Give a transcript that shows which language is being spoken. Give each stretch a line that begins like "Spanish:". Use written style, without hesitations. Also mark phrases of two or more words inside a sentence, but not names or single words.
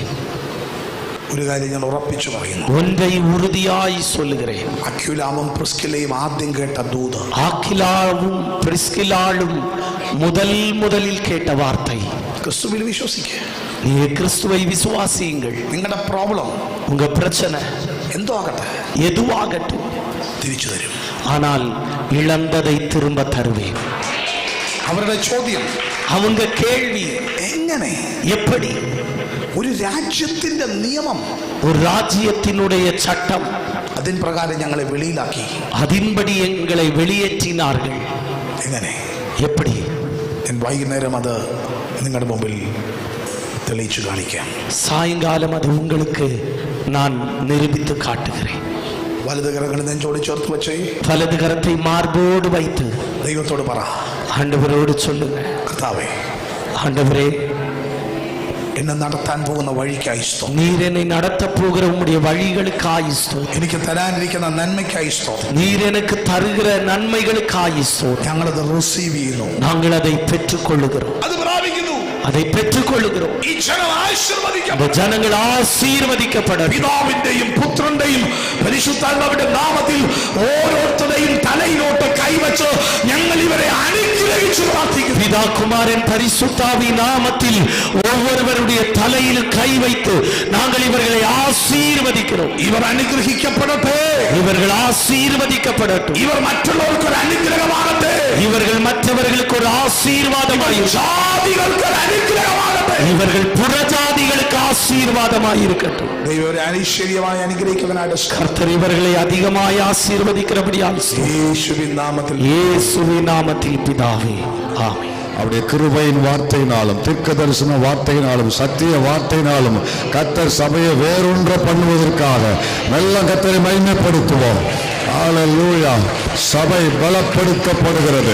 Malayalam: ഒരു കാര്യം ഞാൻ ഉറപ്പിച്ചു പറയുന്നു,
Tamil: ஒன்றை உறுதியாய் சொல்லுகிறேன்.
Malayalam: അക്യുലാമും പ്രിസ്കിലയും ആദ്യം കേട്ട ദൂത്,
Tamil: ஆக்கிலாவும் பிரிஸ்கிலாளும் முதலில் கேட்ட வார்த்தை,
Malayalam: ക്രിസ്തുവിൽ വിശ്വസിക്കുക.
Tamil: நீங்க கிறிஸ்துவை விசுவாசியுங்கள்.
Malayalam: നിങ്ങളുടെ പ്രോബ്ലം
Tamil: உங்க பிரச்சனை
Malayalam: എന്തോ ആകട്ടെ
Tamil: எதுவாகட்டும்
Malayalam: തിരിച്ചു തരും.
Tamil: ஆனால் இழந்ததை திரும்ப தருவேன்.
Malayalam: അവരുടെ ചോദ്യം,
Tamil: அவங்க கேள்வி,
Malayalam: എങ്ങനെ
Tamil: எப்படி
Malayalam: ഒരു രാജ്യത്തിന്റെ നിയമം,
Tamil: ஒரு ராஜ்யத்தினுடைய சட்டம்,
Malayalam: അതിൻ പ്രകാരം ഞങ്ങളെ വെളിയിലാക്കി,
Tamil: அதின்படி எங்களை வெளியேற்றினார்கள்,
Malayalam: എങ്ങനെ?
Tamil: எப்படி?
Malayalam: ഞാൻ വൈകുന്നേരം അത് നിങ്ങളുടെ മുമ്പിൽ തെളിയിച്ചു കാണിക്കാം.
Tamil: சாயங்காலம் அது உங்களுக்கு நான் நிரூபித்து காட்டுகிறேன்.
Malayalam: വലത് കരങ്ങൾ നെഞ്ചോട് ചേർത്ത് വെച്ചേ,
Tamil: வலது கரத்தை மார்போடு வைத்து
Malayalam: ദൈവത്തോട് പറ,
Tamil: ஆண்டவரோடு சொல்லுங்க,
Malayalam: കർത്താവേ,
Tamil: ஆண்டவரே
Malayalam: എന്നെ നടത്താൻ പോകുന്ന വഴിക്കായി സ്തോത്രം.
Tamil: நீர் என்னை நடத்த போகிற உம்முடைய வழிகளுக்காய் ஸ்தோத்திரம்.
Malayalam: എനിക്ക് തരാനിരിക്കുന്ന നന്മയ്ക്കായി സ്തോത്രം.
Tamil: நீர் எனக்கு தருகிற நன்மைகளுக்காய் ஸ்தோத்திரம்.
Malayalam: ഞങ്ങളത് റിസീവ് ചെയ്യുന്നു.
Tamil: நாங்கள் அதை பெற்றுக்கொள்ளுகிறோம்.
Malayalam: അത് പ്രാപിക്കുന്നു.
Tamil: அதை பெற்றுக்கொள்ளுகிறோம்.
Malayalam: ഈ ജനം ആശീർവദിക്കപ്പെടും.
Tamil: இந்த ஜனங்கள் ஆசீர்வதிக்கப்படும்.
Malayalam: പിതാവിന്റെയും പുത്രന്റെയും പരിശുദ്ധാത്മാവിന്റെ നാമത്തിൽ ഓരോരുത്തരുടെയും തലയിലോട്ട് കൈവച്ച് ഞങ്ങൾ ഇവരെ അനുഗ്രഹിച്ചു പ്രാർത്ഥിക്കുന്നു.
Tamil: பிதா குமாரன் பரிசுத்தாவி நாமத்தில் ஒவ்வொருவருடைய தலையில் கை வைத்து நாங்கள் இவர்களை ஆசீர்வதிக்கிறோம்.
Malayalam: ഇവർ അനുഗ്രഹിക്കപ്പെടട്ടെ.
Tamil: இவர்கள் ஆசீர்வதிக்கப்படட்டும்.
Malayalam: ഇവർ മറ്റുള്ളവർക്ക് ഒരു അനുഗ്രഹമാകട്ടെ.
Tamil: இவர்கள் மற்றவர்களுக்கு ஒரு ஆசீர்வாதமாய்
Malayalam: ജാതികൾക്ക് ഒരു അനുഗ്രഹമാകട്ടെ.
Tamil: இவர்கள் புறஜாதிகளுக்கு ஆசீர்வாதமாய் இருக்கட்டும்.
Malayalam: ദൈവം ഒരു ഐശ്വര്യമായി അനുഗ്രഹിക്കുന്നവനായിട്ട്
Tamil: கர்த்தர் இவர்களை அதிகமாய் ஆசீர்வதிக்கிறபடியால்
Malayalam: യേശുവിൻ നാമത്തിൽ
Tamil: இயேசுவின் நாமத்தில் பிதாவே ஆமென். அவருடைய கிருபையின் வார்த்தையினாலும் தீர்க்க தரிசன வார்த்தையினாலும் சத்திய வார்த்தையினாலும் கர்த்தர் சபையை வேறொன்ற பண்ணுவதற்காக மெல்ல கர்த்தரை மகிமைப்படுத்துவோம். ஹல்லேலூயா. சபை பலப்படுத்தப்படுகிறது.